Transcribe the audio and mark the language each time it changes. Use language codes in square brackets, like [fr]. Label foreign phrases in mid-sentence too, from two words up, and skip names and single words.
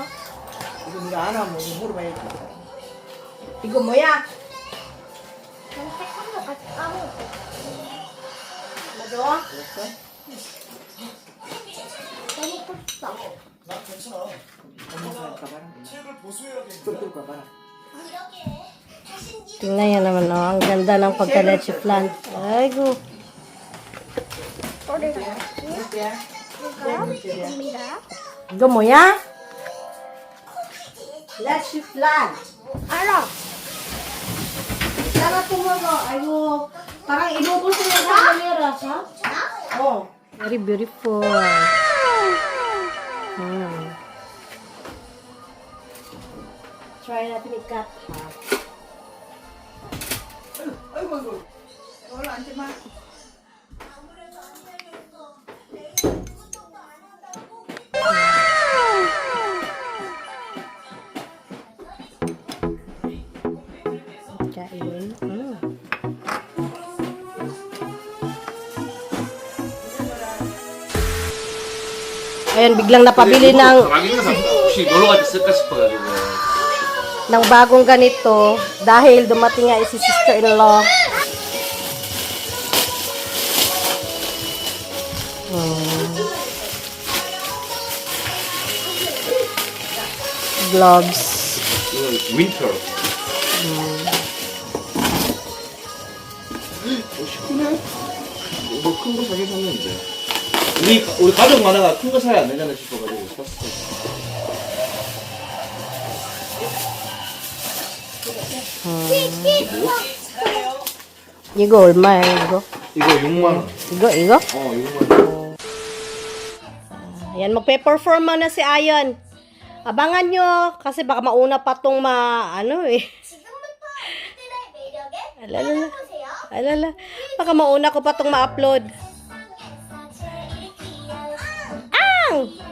[ko] 이거 네가 안 하면 물어봐야지. 이거 뭐야? 맞아? [tl] Tingnan niyo naman, oh. Ang ganda ng pagka-leche flan. [ko] Aigo. 이거 뭐야? [tl] leche flan. Ano? Sarap po mo. Aigo. Parang inubos na yung kanila, ha? Oh. [en] Very beautiful. [tl] Try natin i-cut, ha? [ko] 아이고 아이고. 얼른 앉지 마. [tl] Kain. Ayan, biglang napabili ng [ko] 혹시 놀러 갈 때 쓸까 싶어가지고. [tl] bagong ganito dahil dumating nga si sister-in-law. Gloves. [ko] 이건 윈터. 시크네? 뭐큰 거 사긴 샀는데. 우리 가족 많아가 큰 거 사야 안 되잖아 싶어가지고 샀어. 이거 얼마야, 이거? 이거 6만 원. 이거? 6만 원. [tl] Ayan, magpe-perform na si Ayon. Abangan nyo, kasi baka mauna pa tong alala. Alala. Baka mauna ko pa tong ma-upload. Ang!